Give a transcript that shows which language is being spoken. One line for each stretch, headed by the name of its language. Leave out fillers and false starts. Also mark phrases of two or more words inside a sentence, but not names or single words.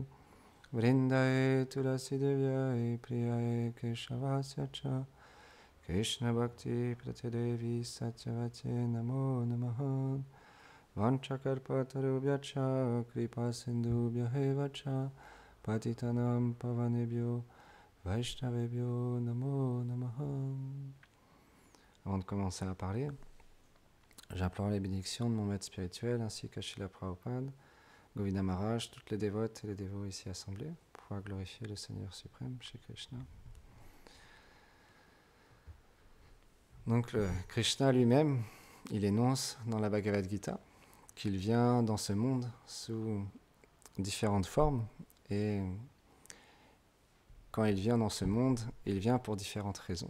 Sanskrit: Vrindaye Tulasi Devyai Priyaye Keshavasya Cha Krishna Bhakti Pratidevi Satyavate Namo Namaha. Vanchakarpatarubhyacha Kripa Sindhubhyahevacha Patitanam Pavanebhyo Vaishnavebhyo Namo Namaha.
French: Avant de commencer à parler, j'implore les bénédictions de mon maître spirituel ainsi qu'à Srila Prabhupada, Govinda Maharaj, toutes les dévotes et les dévots ici assemblés, pour pouvoir glorifier le Seigneur suprême, Shri Krishna. Donc le Krishna lui-même, il énonce dans la Bhagavad Gita qu'il vient dans ce monde sous différentes formes, et quand il vient dans ce monde, il vient pour différentes raisons.